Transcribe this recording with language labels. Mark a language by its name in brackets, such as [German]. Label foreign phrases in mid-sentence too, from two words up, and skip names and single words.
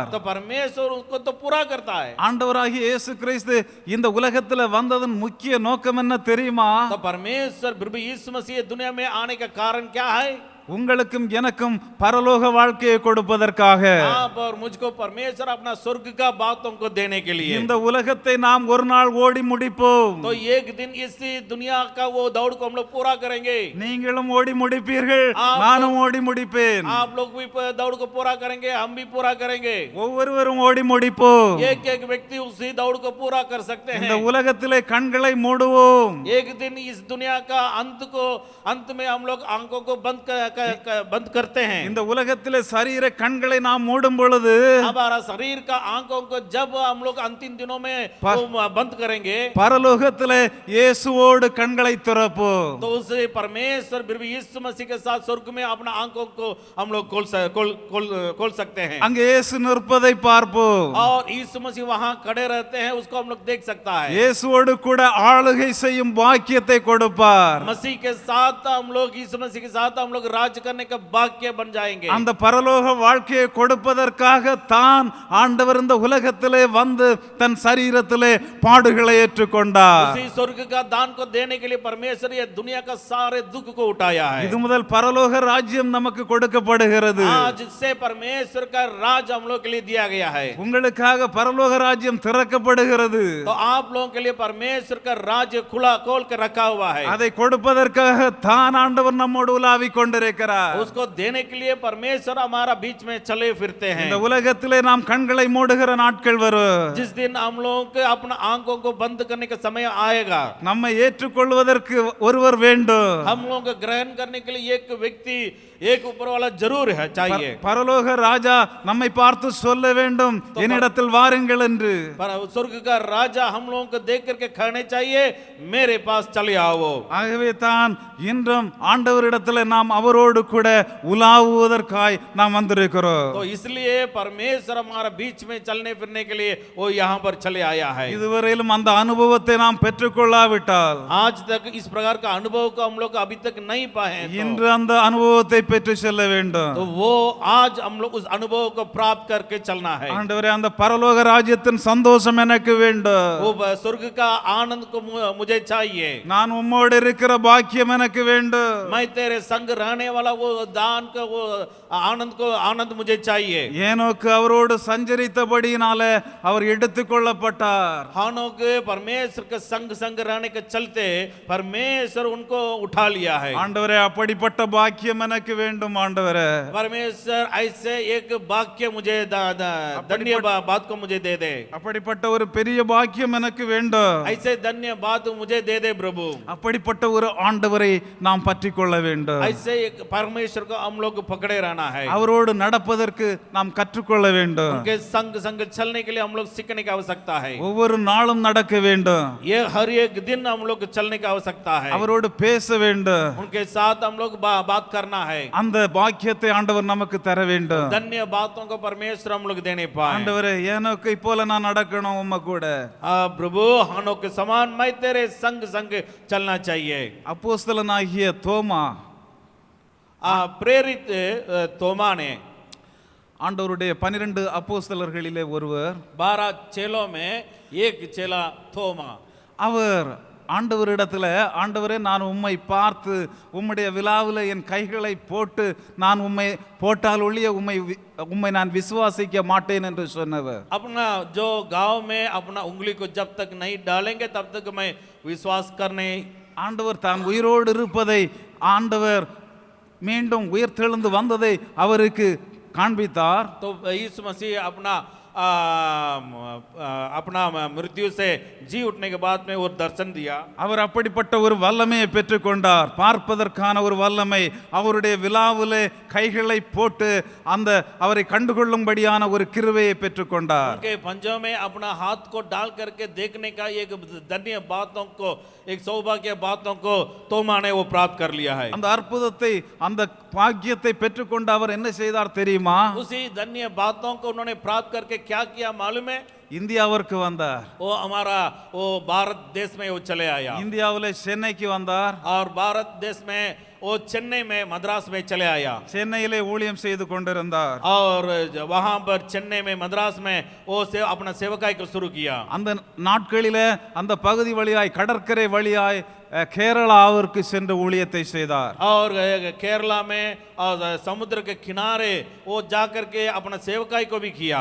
[Hindi] तो परमेश्वर उसको तो पूरा करता है। [Tamil] ஆண்டவராகிய இயேசு கிறிஸ்து இந்த உலகத்துல வந்ததன் முக்கிய நோக்கம் என்ன தெரியுமா? [Hindi] तो परमेश्वर प्रभु यीशु मसीह दुनिया में आने का कारण क्या है? [Tamil] உங்களுக்கும் எனக்கும் பரலோக வாழ்க்கையை கொடுப்பதற்காக [Hindi] आप और मुझको परमेश्वर अपना स्वर्ग का बातों को देने के लिए। [Tamil] இந்த உலகத்தை நாம் ஒரு நாள் ஓடி முடிப்போம். [Hindi] तो एक दिन इस दुनिया का वो दौड़ को हम लोग पूरा करेंगे। [Tamil] நீங்களும் ஓடி முடிப்பீர்கள், நானும் ஓடி முடிப்பேன். [Hindi] आप लोग भी दौड़ को पूरा करेंगे, हम भी पूरा करेंगे। [Tamil] ஒவ்வொருவரும் ஓடி முடிப்போம். [Hindi] एक एक व्यक्ति उसी दौड़ को पूरा कर सकते [Tamil] இந்த [Hindi] हैं। [Tamil] உலகத்திலே கண்களை மூடுவோம். [Hindi] एक दिन इस दुनिया का अंत में हम लोग आंखों को बंद करते हैं। [Tamil] இந்த உலகத்திலே சரீர கண்களை நாம் மூடும் பொழுது [Hindi] हमारा शरीर का आंखों को जब हम लोग अंतिम दिनों में बंद करेंगे, [Tamil] பரலோகத்திலே இயேசுவோடு கண்களை திறப்போம். [Hindi] तो उसे परमेश्वर फिर भी यीशु मसीह के साथ स्वर्ग में अपना आंखों को हम लोग खोल सकते हैं। [Tamil] அங்கே இயேசு நிற்பதை பார்ப்போம். [Hindi] और यीशु मसीह वहां खड़े रहते हैं, उसको हम लोग देख सकता है। [Tamil] இயேசுவோடு கூட ஆளுகை செய்யும் பாக்கியத்தை கொடுப்பார். [Hindi] मसीह के साथ हम लोग, यीशु मसीह के साथ हम लोग राज करने का भाग्य बन जाएंगे। [Tamil] அந்த பரலோக வாழ்க்கையை கொடுப்பதற்காக தான் ஆண்டவர் இந்த உலகத்திலே வந்து தன் சரீரத்திலே பாடுகளை ஏற்றுக்கொண்டார். [Hindi] उसी स्वर्ग का दान को देने के लिए परमेश्वर ये दुनिया का सारे दुख को उठाया है। [Tamil] இது முதல் பரலோக ராஜ்யம் நமக்கு கொடுக்கப்படுகிறது. [Hindi] आज से परमेश्वर का राज हम लोग के लिए दिया गया है। [Tamil] உங்களுக்காக பரலோக ராஜ்யம் திறக்கப்படுகிறது. [Hindi] तो आप लोगों के लिए परमेश्वर का राज्य खुला खोल के रखा हुआ है। [Tamil] அதை கொடுப்பதற்காக தான் ஆண்டவர் நம்மோடு உலாவிக் கொண்டிருக்கிறார். [Hindi] उसको देने के लिए परमेश्वर हमारा बीच में चले फिरते हैं। [Tamil] இந்த உலகத்திலே நாம் கண்களை மூடுகிற நாட்கள் வரும். [Hindi] जिस दिन हम लोगों के अपना आंखों को बंद करने का समय आएगा, [Tamil] நம்மை ஏற்றுக்கொள்வதற்கு ஒருவர் வேண்டும். [Hindi] हम लोगों को ग्रहण करने के लिए एक व्यक्ति, एक ऊपर वाला जरूर है चाहिए। [Tamil] பரலோக ராஜா நம்மை பார்த்து சொல்ல வேண்டும், என்னிடத்தில் வாருங்கள் என்று. [Hindi] पर स्वर्ग का राजा हम लोगों को देख करके कहने चाहिए, मेरे पास चले आओ। [Tamil] ஆகவே தான் இன்றும் ஆண்டவரிடத்தில் நாம் அவரோடு கூட உலாவுவதற்காய் நாம் வந்திருக்கிறோம். [Hindi] तो इसलिए परमेश्वर हमारा बीच में चलने फिरने के लिए वो यहाँ पर चले आया है। [Tamil] இதுவரையிலும் அந்த அனுபவத்தை நாம் பெற்றுக்கொள்ளாவிட்டால், [Hindi] आज तक इस प्रकार का अनुभव को हम लोग अभी तक नहीं पाए हैं, [Tamil] இன்று அந்த அனுபவத்தை பெற்று செல்ல வேண்டும். [Hindi] तो वो आज हम लोग उस अनुभव को प्राप्त करके चलना है। [Tamil] ஆண்டவரே, அந்த பரலோக ராஜ்யத்தின் சந்தோஷம் எனக்கு வேண்டும். [Hindi] वो स्वर्ग का आनंद को मुझे चाहिए। [Tamil] நான் உம்மோடு இருக்கிற பாக்கியம் எனக்கு வேண்டும். [Hindi] मैं तेरे संग रहने वाला वो दान का वो आनंद मुझे चाहिए। [Tamil] ஏனோக்கு அவரோடு சஞ்சரித்தபடியினாலே அவர் எடுத்துக்கொள்ளப்பட்டார். [Hindi] हानोक परमेश्वर के संग रहने के चलते परमेश्वर उनको उठा लिया है। [Tamil] ஆண்டவரே, அப்படிப்பட்ட பாக்கியம் எனக்கு வேண்டும். ஆண்டவரே, [Hindi] परमेश्वर ऐसे एक वाक्य मुझे धन्य बात को मुझे दे दे। [Tamil] அப்படிப்பட்ட ஒரு பெரிய பாக்கியம் எனக்கு வேண்டும். [Hindi] ऐसे धन्य बात मुझे दे दे प्रभु। [Tamil] அப்படிப்பட்ட ஒரு ஆண்டவரை நாம் பற்றி கொள்ள வேண்டும். [Hindi] ऐसे एक परमेश्वर को हम लोग पकड़े रहना है। [Tamil] அவரோடு நடப்பதற்கு நாம் கற்றுக்கொள்ள வேண்டும். [Hindi] उनके संग चलने के लिए हम लोग सीखने की आवश्यकता है। [Tamil] ஒவ்வொரு நாளும் நடக்க வேண்டும். [Hindi] ये हर एक दिन हम लोग चलने की आवश्यकता है। [Tamil] அவரோடு பேச வேண்டும். [Hindi] उनके साथ हम लोग बात करना है। [Tamil] அந்த பாக்கியத்தை ஆண்டவர் நமக்கு தர வேண்டும். [Hindi] धन्य बातों को परमेश्वर हम लोग देने पाए। [Tamil] ஆண்டவரே, ஏனோக்கை போல நான் நடக்கணும் உம்ம கூட. [Hindi] प्रभु, हानोक के समान मैं तेरे संग चलना चाहिए। [Tamil] அப்போஸ்தலனாகிய தோமா, [Hindi] प्रेरित तोमा ने, [Tamil] ஆண்டவருடைய 12 அப்போஸ்தலர்களிலே ஒருவர், [Hindi] 12 चेलों में एक चेला थोमा, [Tamil] அவர் ஆண்டவரிடத்துல, ஆண்டவரே, நான் உம்மை பார்த்து உம்முடைய விலாவில் என் கைகளை போட்டு நான் உம்மை போட்டால் ஒழிய உம்மை நான் விசுவாசிக்க மாட்டேன் என்று சொன்னவர். [Hindi] अपना जो गांव में अपना उंगली को जब तक नहीं डालेंगे तब तक मैं विश्वास करने। [Tamil] ஆண்டவர் தான் उயிரோடு இருப்பதை, ஆண்டவர் மீண்டும் உயிர்த்தெழுந்து வந்ததை அவருக்கு காண்பித்தார். [Hindi] तो यीशु मसीह अपना मृत्यु से जी उठने के बाद में वो दर्शन दिया। [Tamil] அவர் அப்படிப்பட்ட ஒரு வல்லமையை பெற்றுக்கொண்டார். பார்ப்பதற்கான ஒரு வல்லமை, அவருடைய விலாவிலே கைகளை போட்டு அந்த அவரை கண்டுகொள்ளும்படியான ஒரு கிருபையை பெற்றுக்கொண்டார். [Hindi] उनके पंजों में अपना हाथ को डाल करके देखने का एक धन्य बातों को, एक सौभाग्य बातों को तोमा ने वो प्राप्त कर लिया है। [Tamil] அந்த அற்புதத்தை, அந்த பாக்கியத்தை பெற்றுக்கொண்டு அவர் என்ன செய்தார் தெரியுமா? [Hindi] उसी धन्य बातों को उन्होंने प्राप्त करके क्या किया मालूम है? [Tamil] இந்தியாவிற்கு வந்தார். [Hindi] वो हमारा वो भारत देश में वो चले आया। [Tamil] இந்தியாவிலே சென்னைக்கு வந்தார். [Hindi] और भारत देश में वो चेन्नई में, मद्रास में चले आया। [Tamil] சென்னையிலே ஊழியம் செய்து கொண்டிருந்தார். [Hindi] और वहां पर चेन्नई में, मद्रास में वो अपना सेवकाई को शुरू किया। [Tamil] அந்த நாட்களிலே அந்த பகுதி வழியாய், கடற்கரை வழியாய் கேரளாவிற்கு சென்று ஊழியத்தை செய்தார். [Hindi] और केरला में और समुद्र के किनारे वो जाकर के अपना सेवकाई को भी किया.